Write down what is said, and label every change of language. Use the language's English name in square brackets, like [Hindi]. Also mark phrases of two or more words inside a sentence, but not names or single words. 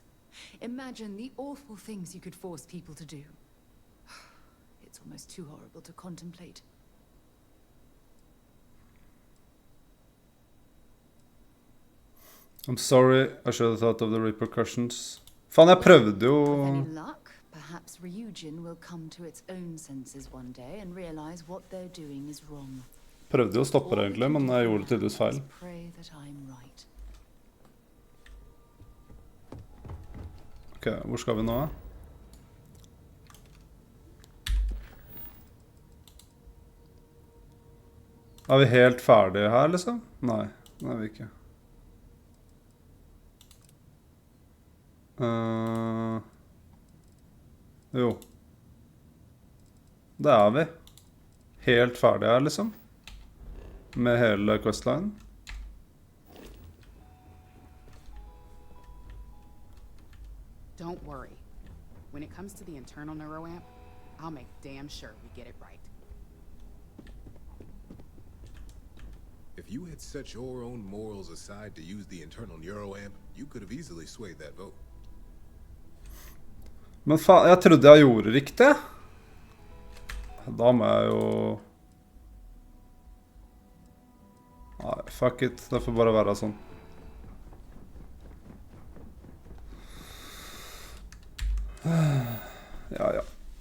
[English] Imagine the awful things you could force people to do. It's almost too horrible to contemplate. I'm sorry, I should have thought of the repercussions. [Norwegian] Faen, jeg prøvde jo... [English] With any luck, perhaps Ryujin will come to its own senses one day and realize what they're doing is wrong. [Norwegian] Prøvde jo å stoppe det egentlig, men jeg gjorde det tydeligvis feil. [English] Pray that I'm right. [Norwegian] Ok, hvor skal vi nå? Er vi helt ferdige her, liksom? Nei, det er vi ikke. Jo. Det er vi. Helt ferdige her, liksom. Med hele questline. [English] Don't worry. When it comes to the internal neuroamp, I'll make damn sure we get it right. If you had set your own morals aside to use the internal neuroamp, you could have easily swayed that vote. [Norwegian] Men faen, jeg trodde jeg gjorde riktig. Da må jeg jo... Nei, [English] fuck it. [Norwegian] Det får bare være sånn. Ja, ja.